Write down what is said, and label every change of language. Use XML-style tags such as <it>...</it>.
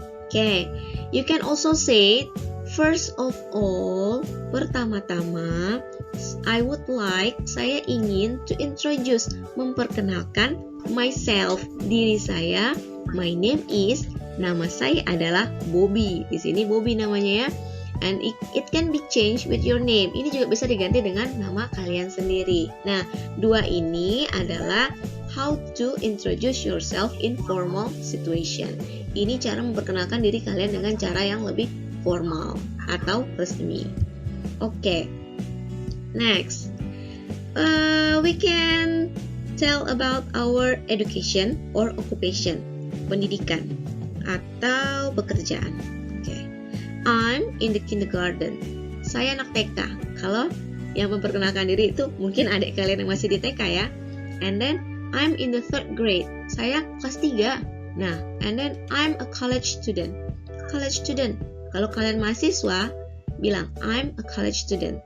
<en>Okay, you can also say, first of all,</en> <id>pertama-tama,</id> <en>I would like,</en> <id>saya ingin</id> <en>to introduce, memperkenalkan myself,</en> <id>diri saya.</id> <en>My name is,</en> <id>nama saya adalah</id> <en>Bobby.</en> <id>Di sini Bobby namanya ya.</id> <en>And it can be changed with your name.</en> <id>Ini juga bisa diganti dengan nama kalian sendiri. Nah, dua ini adalah</id> <en>how to introduce yourself in formal situation.</en> <id>Ini cara memperkenalkan diri kalian dengan cara yang lebih formal atau resmi.</id> <en>Oke. Next, we can tell about our education or occupation,</en> <id>pendidikan atau pekerjaan.</id> <en>I'm in the kindergarten.</en> <id>Saya anak TK. Kalau yang memperkenalkan diri itu mungkin adik kalian yang masih di TK ya.</id> <en>And then I'm in the 3rd grade.</en> <id>Saya kelas 3.</id> <en>Nah, and then I'm a college student. College student.</en> <id>Kalau kalian mahasiswa, bilang</id> <en>I'm a college student.</en>